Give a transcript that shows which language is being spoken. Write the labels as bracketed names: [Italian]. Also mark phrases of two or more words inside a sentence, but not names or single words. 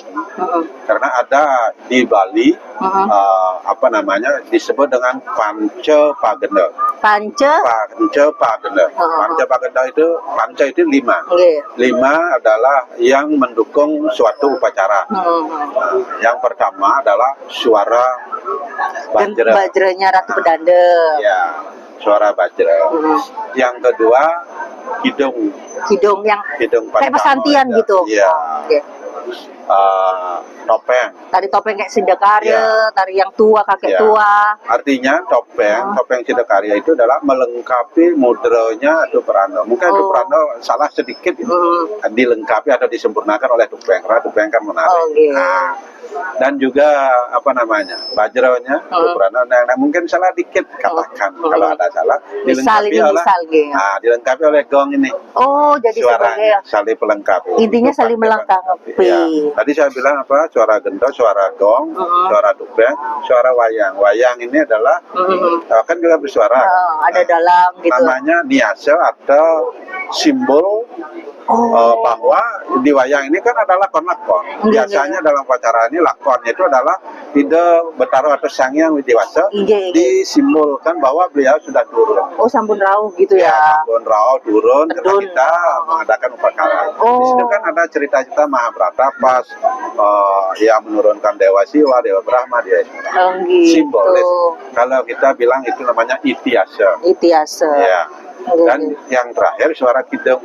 [Indonesian] Karena ada di Bali apa namanya disebut dengan Panca Pagenda. Pance, Panca Pagenda. Panca Pagenda itu panca itu 5. oke, 5 adalah yang mendukung suatu upacara. Yang pertama adalah suara dan bajra. bajranya Ratu Pedanda. Ya, suara bajra. Yang kedua kidung Hidung yang kidung kayak Pancama, pesantian ya. gitu. Iya. Oke. Topeng. Tari topeng kayak Sidakarya, Ya. tari yang tua, kakek Ya. tua. Artinya topeng Sidakarya itu adalah melengkapi mudranya atau perana. Mungkin itu perana salah sedikit itu. Dilengkapi atau disempurnakan oleh topeng. Karena topeng kan menarik. Oke. Dan juga apa namanya bajranya atau perana. Nah, mungkin salah dikit katakan kalau ada salah. Misal ini, misal gitu. Dilengkapi oleh gong ini. Oh, jadi sebagai Suaranya saling pelengkap. intinya Itu saling pakai melengkapi. Ya. Tadi saya bilang apa? Suara gento, suara gong, suara topeng, suara wayang. Wayang ini adalah kan juga bersuara. Ada dalam gitu. Namanya niasa atau simbol bahwa di wayang ini kan ada lakon-lakon. Biasanya dalam upacara ini lakonnya itu adalah ide Betaro atau Sang Hyang Widiwasa Iya. disimbolkan bahwa beliau sudah turun. Oh, [Balinese] sampun rauh [Indonesian] gitu ya. [Balinese] Sampun Rao [Indonesian] turun karena Turun. kita mengadakan upacara. Oh. Di situ kan ada cerita-cerita Mahabharata pas yang menurunkan Dewa Siwa, Dewa Brahma, Dewa Ismara. Gitu. Simbolis. Kalau kita bilang itu namanya itiasa. Itiase. Ya. Dan yang terakhir suara kidung.